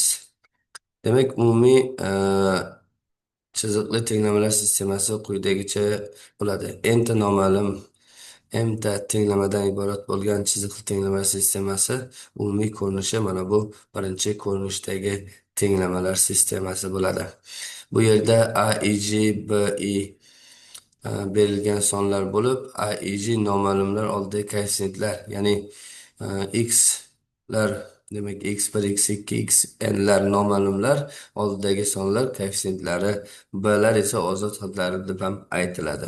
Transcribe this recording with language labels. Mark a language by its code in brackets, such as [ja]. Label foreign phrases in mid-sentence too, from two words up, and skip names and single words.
[uz] Demak, umumiy chiziqli tenglamalar sistemasi quyidagicha bo'ladi. Enta noma'lum mta tenglamadan iborat bo'lgan chiziqli tenglamalar sistemasi umumiy ko'rinishi mana bu birinchi ko'rinishdagi tenglamalar sistemasi bo'ladi. Bu yerda a, i, j, b, i berilgan sonlar bo'lib, a, i, j noma'lumlar oldidagi koeffitsiyentlar, ya'ni x lar, demak x1, x2, xnlar noma'lumlar oldidagi sonlar koeffitsiyentlari, blar esa ozod hidlari deb ham aytiladi.